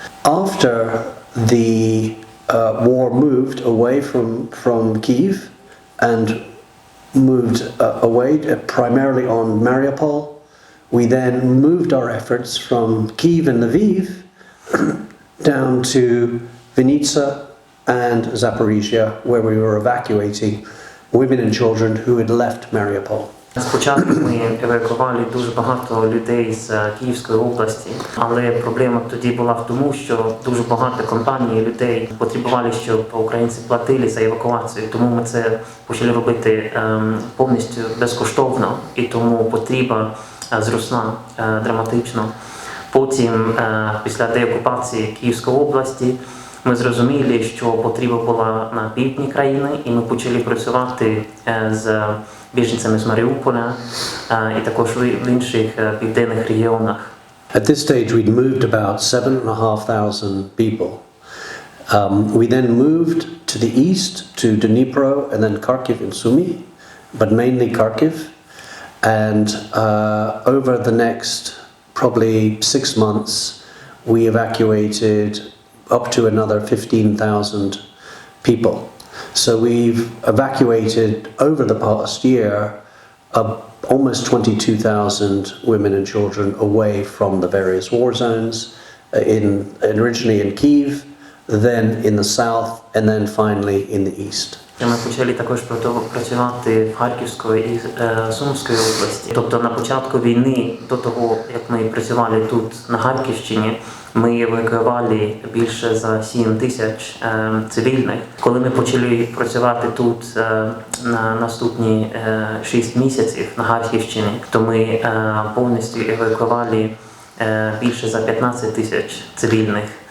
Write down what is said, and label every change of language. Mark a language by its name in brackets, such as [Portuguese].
[English] After the war moved away from Kyiv and moved away primarily on Mariupol, we then moved our efforts from Kyiv and Lviv down to Vinnytsia and Zaporizhia, where we were evacuating women and children who had left Mariupol. [Ukrainian] Спочатку ми евакуювали дуже багато людей з Київської області, але проблема тоді була в тому, що дуже багато компаній і людей потребували, щоб українці платили за евакуацію. Тому ми це почали робити повністю безкоштовно, і тому потреба зросла драматично. Потім, після деокупації Київської області, ми зрозуміли, що потреба була на півдні країни, і ми почали працювати з біженцями з Маріуполя і також в інших південних регіонах. [English] At this stage, we'd moved about 7,500 people. We then moved to the east, to Dnipro, and then Kharkiv and Sumy, but mainly Kharkiv. And over the next probably 6 months, we evacuated up to another 15,000 people. So we've evacuated over the past year almost 22,000 women and children away from the various war zones, originally in Kyiv, then in the south, and then finally in the east. [Ukrainian] Ми почали також працювати в Харківської і Сумської області. Тобто на початку війни, до того, як ми працювали тут на Харківщині, ми евакуювали більше за 7 тисяч цивільних. Коли ми почали працювати тут на наступні 6 місяців на Харківщині, то ми повністю евакуювали більше за 15 тисяч цивільних.